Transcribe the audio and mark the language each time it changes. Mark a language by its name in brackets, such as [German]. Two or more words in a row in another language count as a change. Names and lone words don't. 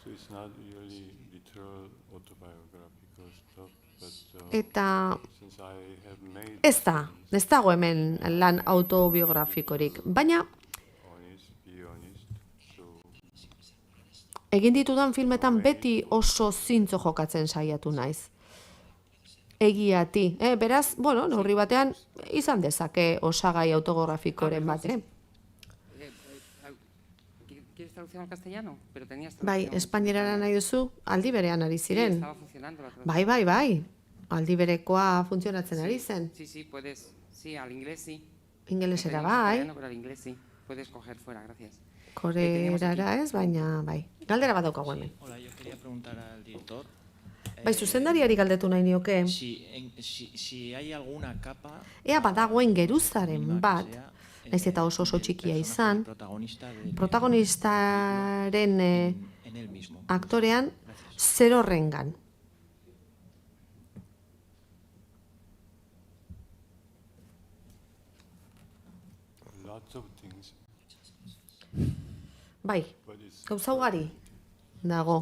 [Basque] Eta ez dago hemen lan autobiografikorik, baina egin ditudan filmetan beti oso zintzo jokatzen saiatu naiz. Egiati. Beraz, bueno, neurri batean izan dezake osagai autobiografikoren bat. [Spanish] ¿Quieres traducción al castellano? Pero tenías [Basque] Bai, espainierara nahi duzu, aldi berean ari ziren. [Spanish] estaba funcionando la traducción. [Basque] Bai. Aldi berekoa funtzionatzen ari zen. [Spanish] Sí, puedes. Sí, al inglés sí. [Basque] Ingelesera [Spanish] Teníamos [Basque] bai, [Spanish] italiano, pero al inglés sí. Puedes coger fuera, gracias. [Basque] korerara ez, baina bai. Galdera bat daukagu hemen. [Spanish] Hola, yo quería preguntar al director. [Basque] Bai, zuzendariari galdetu nahi nioke. [Spanish] Si hay alguna capa. [Basque] Ea badagoen geruzaren bat, naiz eta oso txikia izan, protagonistaren aktorean zer horrengan. Bai, gauza ugari dago.